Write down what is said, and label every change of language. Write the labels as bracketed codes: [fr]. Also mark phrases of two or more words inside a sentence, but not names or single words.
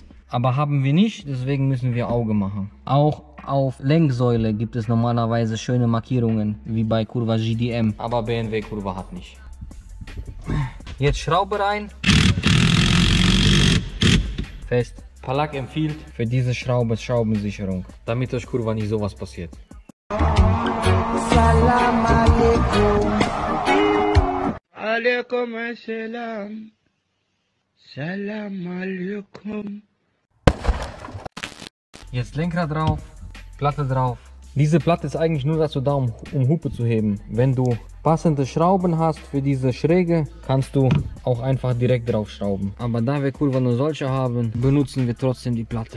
[de] Aber haben wir nicht, deswegen müssen wir Auge machen. Auch auf Lenksäule gibt es normalerweise schöne Markierungen, wie bei Kurva GDM. Aber BMW Kurva hat nicht. Jetzt Schraube rein. Fest. Palak empfiehlt für diese Schraube Schraubensicherung, damit euch Kurva nicht sowas passiert. [ar] سلام عليكم. عليكم السلام. سلام عليكم. [de] Jetzt Lenkrad drauf, Platte drauf. Diese Platte ist eigentlich nur dazu da, um Hupe zu heben. Wenn du passende Schrauben hast für diese Schräge, kannst du auch einfach direkt drauf schrauben. Aber da wir Kurva nur solche haben, benutzen wir trotzdem die Platte.